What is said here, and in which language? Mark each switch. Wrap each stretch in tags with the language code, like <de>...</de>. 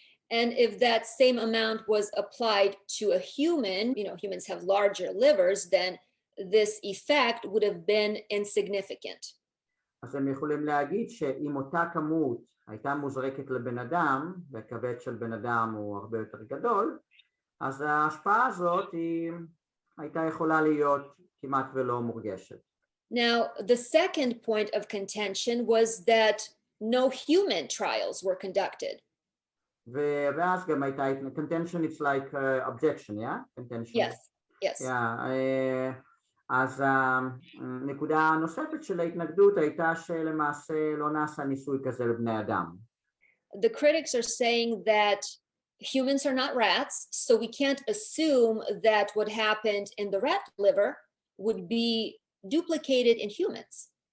<en>And if that same amount was applied to a human, humans have larger livers, then this effect would have been insignificant.</en> <he>אז הם יכולים להגיד שאם אותה כמות הייתה מוזרקת לבן אדם, והכבד של בן אדם הוא הרבה יותר גדול, אז ההשפעה הזאת הייתה יכולה להיות כמעט ולא מורגשת.</he> <en>Now, the second point of contention was that no human trials were conducted.</en> <he>ואז גם הייתה</he> <en>contention, it's like objection, yeah? Contention. Yes. Yeah.</en> <he>אז הנקודה הנוספת של ההתנגדות הייתה שלמעשה לא נעשה ניסוי כזה לבני אדם.</he> <en>The critics are saying that humans are not rats, so we can't assume that what happened in the rat liver would be duplicated in humans.</en>